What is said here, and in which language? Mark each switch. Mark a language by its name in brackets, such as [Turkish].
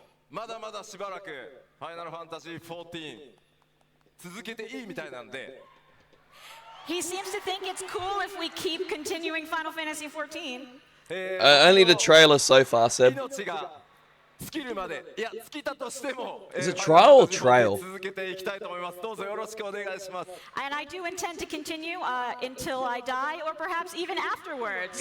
[Japanese] まだまだしばらくファイナルファンタジー14続けていいみたいなんで。 [English] He seems to think it's cool if we keep continuing Final Fantasy 14. Only the trailer so far, Seb. [Japanese] 命が尽きるまで、いや尽きたとしても、 [English] Is it trial or trail? [Japanese] 続けていきたいと思います。どうぞよろしくお願いします。 [English] And I do intend to continue until I die, or perhaps even afterwards.